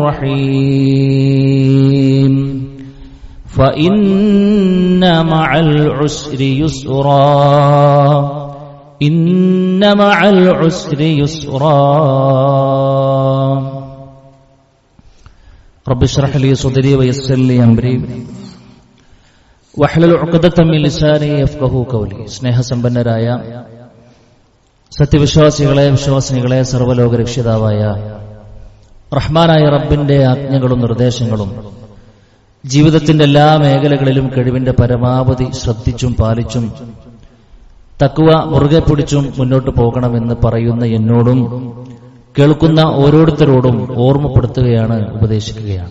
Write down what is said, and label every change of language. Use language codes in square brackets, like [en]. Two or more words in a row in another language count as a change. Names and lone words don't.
[ar] الرحيم فإن مع العسر يسرا إن مع العسر يسرا رب اشرح لي صدري ويسر لي أمري واحلل عقدة من لساني يفقهوا [ml] قولي സ്നേഹസമ്പന്നരായ സത്യവിശ്വാസികളെ വിശ്വാസിനികളെ സർവ്വലോക രക്ഷിതാവായ റഹ്മാനായ റബ്ബിന്റെ ആജ്ഞകളും നിർദ്ദേശങ്ങളും ജീവിതത്തിന്റെ എല്ലാ മേഖലകളിലും കഴിവിന്റെ പരമാവധി ശ്രദ്ധിച്ചും പാലിച്ചും തഖ്വ മുറുകെ പിടിച്ചും മുന്നോട്ട് പോകണമെന്ന് പറയുന്ന എന്നോടും കേൾക്കുന്ന ഓരോരുത്തരോടും ഓർമ്മപ്പെടുത്തുകയാണ്, ഉപദേശിക്കുകയാണ്.